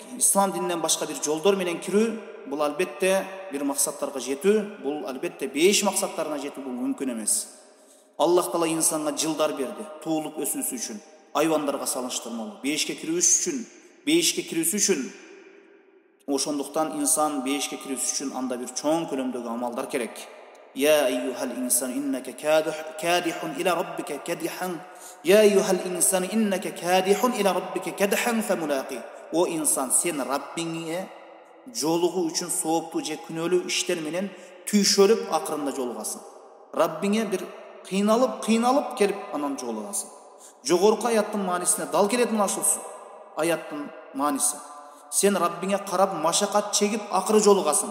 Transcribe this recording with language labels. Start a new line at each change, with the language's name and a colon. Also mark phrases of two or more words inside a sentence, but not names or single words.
Kyrgyz: Ислам дининен башка bir жолдор менен кирүү бул албетте bir максаттарга жетүү, бул албетте 5 максаттарына жетүү бул мүмкүн эмес. Аллах Таала инсанга жылдар берди, туулуп өсүүсү үчүн, айвандарга салыштырмалуу, бейишке кирүүсү үчүн. Ошондуктан инсан бейишке кирүүсү үчүн анда bir чоң көлөмдөгү амалдар керек.
Arabic: يا أيها الإنسان إنك كادح إلى ربك كدحا. يا أيها الإنسان إنك كادح إلى ربك كدحا فملاقيه.
Kyrgyz: О инсан, сен Раббиңе жолугуу үчүн сооптуу же күнөөлүү иштер менен түйшөлүп акырында жолугасың. Раббиңе bir кыйналып келип анан жолугасың. Жогорку аяттын маанисине дал келет мына ушул аяттын мааниси. Сен Раббиңе карап машакат чегип акыры жолугасың.